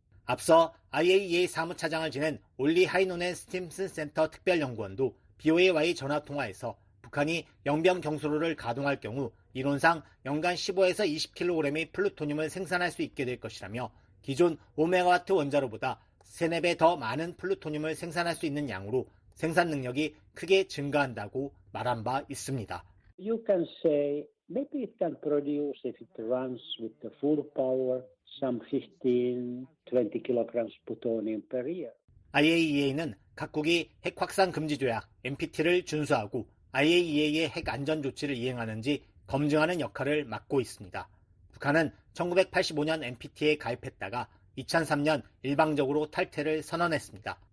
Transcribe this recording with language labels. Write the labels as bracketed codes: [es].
[ko] 앞서 IAEA 사무차장을 지낸 올리 하이노넨 스팀슨 센터 특별연구원도 BOA와의 전화통화에서 북한이 영변 경수로를 가동할 경우 이론상 연간 15에서 20kg의 플루토늄을 생산할 수 있게 될 것이라며 기존 5메가와트 원자로보다 3~4배 더 많은 플루토늄을 생산할 수 있는 양으로 생산 능력이 크게 증가한다고 말한 바 있습니다. [en] You can say maybe it can produce if it runs with the full power some 15-20 kilograms plutonium per year. [ko] IAEA는 각국이 핵 확산 금지 조약 NPT를 준수하고 IAEA의 핵 안전 조치를 이행하는지 검증하는 역할을 맡고 있습니다. 북한은 1985년 NPT에 가입했다가 2003년 일방적으로 탈퇴를 선언했습니다.